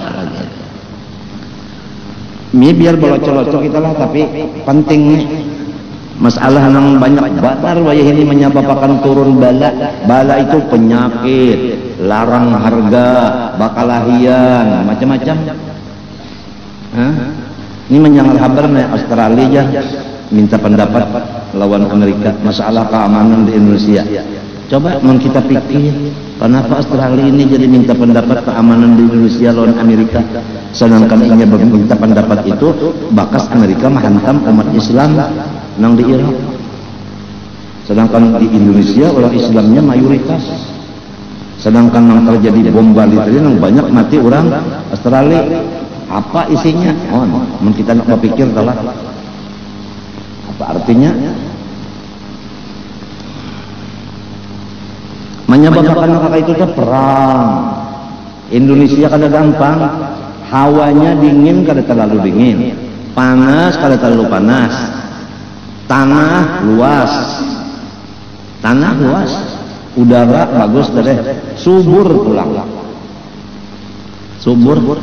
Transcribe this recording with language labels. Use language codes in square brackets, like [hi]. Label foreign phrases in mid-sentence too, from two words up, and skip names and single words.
[bjn] Ini biar bolocok-bolocok kita lah, tapi penting nih. Masalah nang banyak batar wayah ini menyebabkan turun bala. Bala itu penyakit, larang harga, bakalahian, macam-macam. Ini menyangal habar nih Australia minta pendapat lawan Amerika masalah keamanan di Indonesia. Coba kita pikir, kenapa Australia ini jadi minta pendapat keamanan di Indonesia lawan Amerika, sedangkan ia minta pendapat itu bakas Amerika menghantam umat Islam nang di Irak, sedangkan di Indonesia orang Islamnya mayoritas, sedangkan yang terjadi bom Bali tadi yang banyak mati orang Australia. [id] Apa isinya? [bjn] Oh, kita nak berpikir telah apa artinya? [id] Menyebabkan apa itu perang. [bjn] Indonesia kada gampang, hawanya dingin kada terlalu dingin, panas kada terlalu panas, tanah luas, udara bagus deh, subur pulang, subur.